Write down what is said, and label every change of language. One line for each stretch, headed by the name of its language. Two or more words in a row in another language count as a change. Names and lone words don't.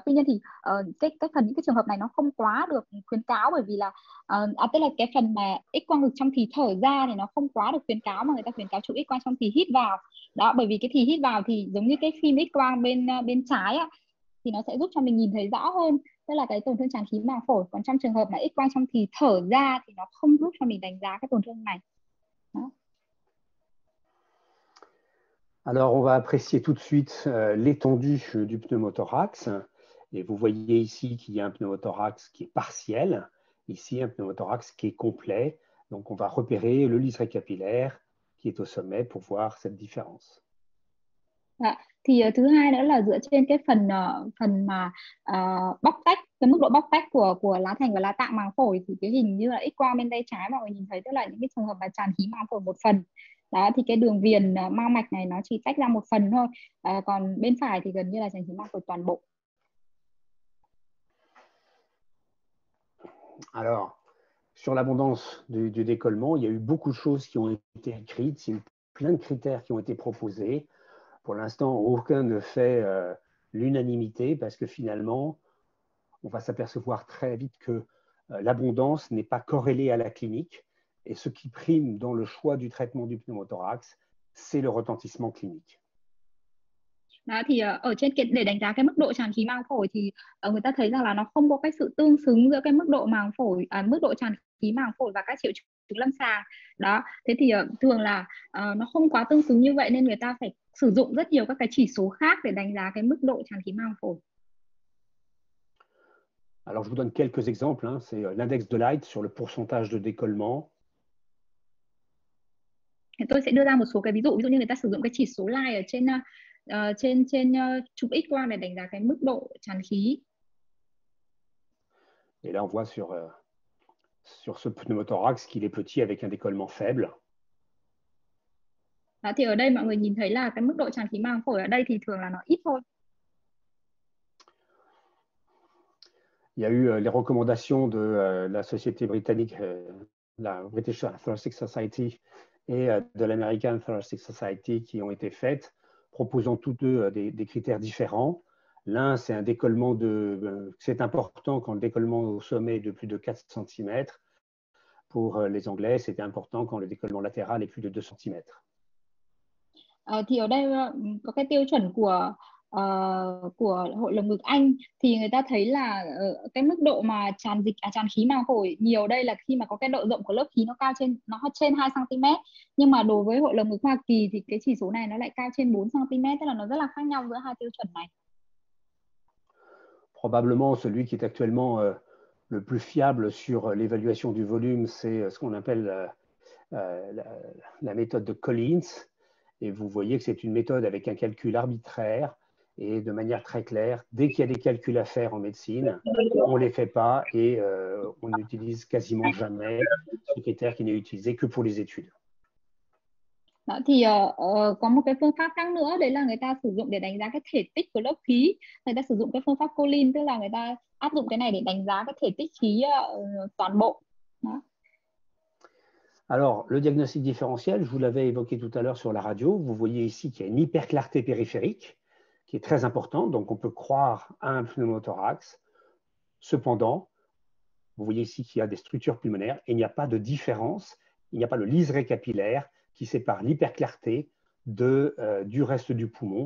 Vietnamese: Tuy nhiên thì cái phần những cái trường hợp này nó không quá được khuyến cáo, bởi vì là tức là cái phần mà X quang ngực trong thì thở ra thì nó không quá được khuyến cáo, mà người ta khuyến cáo chụp X quang trong thì hít vào đó, bởi vì cái thì hít vào thì giống như cái phim X quang bên trái á, thì nó sẽ giúp cho mình nhìn thấy rõ hơn, tức là cái tổn thương tràn khí màng phổi. Còn trong trường hợp mà X quang trong thì thở ra thì nó không giúp cho mình đánh giá cái tổn thương này đó.
French: Alors, on va apprécier tout de suite l'étendue du pneumothorax. Et vous voyez ici qu'il y a un pneumothorax qui est partiel, ici un pneumothorax qui est complet. Donc, on va repérer le liseré capillaire qui est au sommet pour voir cette différence.
Vietnamese: Thì thứ hai nữa là dựa trên cái phần mà bóc tách, cái mức độ bóc tách của lá thành và lá tạng màng phổi, thì cái hình như là X-quang bên tay trái mọi người nhìn thấy, tức là những cái trường hợp mà tràn khí màng phổi một phần đó, thì cái đường viền mao mạch này nó chỉ tách ra một phần thôi, còn bên phải thì gần như là tràn khí màng phổi toàn bộ.
French: Alors, sur l'abondance du décollement, il y a eu beaucoup de choses qui ont été écrites, il y a eu plein de critères qui ont été proposés. Pour l'instant, aucun ne fait l'unanimité parce que finalement, on va s'apercevoir très vite que l'abondance n'est pas corrélée à la clinique. Et ce qui prime dans le choix du traitement du pneumothorax, c'est le retentissement clinique.
Vietnamese: Đó, thì ở trên để đánh giá cái mức độ tràn khí màng phổi thì người ta thấy rằng là nó không có cái sự tương xứng giữa cái mức độ màng phổi, mức độ tràn khí màng phổi và các triệu chứng lâm sàng đó. Thế thì thường là nó không quá tương xứng như vậy, nên người ta phải sử dụng rất nhiều các cái chỉ số khác để đánh giá cái mức độ tràn khí màng phổi.
French: Alors, je vous donne quelques exemples. C'est l'index de Light sur le pourcentage de décollement.
Vietnamese: Tôi sẽ đưa ra một số cái ví dụ như người ta sử dụng cái chỉ số Light ở trên chụp X-quang để đánh giá cái mức độ tràn khí.
French: Et là, on voit sur ce pneumothorax qu'il est petit avec un décollement faible.
Vietnamese: Đó, thì ở đây mọi người nhìn thấy là cái mức độ tràn khí màng phổi ở đây thì thường là nó ít thôi.
French: Il y a eu les recommandations de la société britannique, la British Thoracic Society et de l'American Thoracic Society qui ont été faites, proposant tous deux des critères différents. L'un, c'est un décollement c'est important quand le décollement au sommet est de plus de 4 cm. Pour les Anglais, c'était important quand le décollement latéral est plus de 2 cm.
Vietnamese: Thì ở đây có cái tiêu chuẩn của Hội lồng ngực Anh, thì người ta thấy là cái mức độ mà tràn khí màng phổi nhiều đây là khi mà có cái độ rộng của lớp khí nó trên 2 cm, nhưng mà đối với Hội lồng ngực Hoa Kỳ thì cái chỉ số này nó lại cao trên 4 cm, tức là nó rất là khác nhau giữa hai tiêu chuẩn này.
French: Probablement celui qui est actuellement le plus fiable sur l'évaluation du volume, c'est ce qu'on appelle la méthode de Collins. Et vous voyez que c'est une méthode avec un calcul arbitraire et de manière très claire. Dès qu'il y a des calculs à faire en médecine, on ne les fait pas et on n'utilise quasiment jamais ce critère qui n'est utilisé que pour les études.
Vietnamese: Đó, thì có một cái phương pháp khác nữa, đấy là người ta sử dụng để đánh giá cái thể tích của lớp khí. Người ta sử dụng cái phương pháp Collins, tức là người ta áp dụng cái này để đánh giá cái thể tích khí toàn bộ. Đó.
French: Alors, le diagnostic différentiel, je vous l'avais évoqué tout à l'heure sur la radio. Vous voyez ici qu'il y a une hyperclarté périphérique qui est très importante, donc on peut croire à un pneumothorax. Cependant, vous voyez ici qu'il y a des structures pulmonaires et il n'y a pas de différence, il n'y a pas le liseré capillaire qui sépare l'hyperclarté du reste du poumon.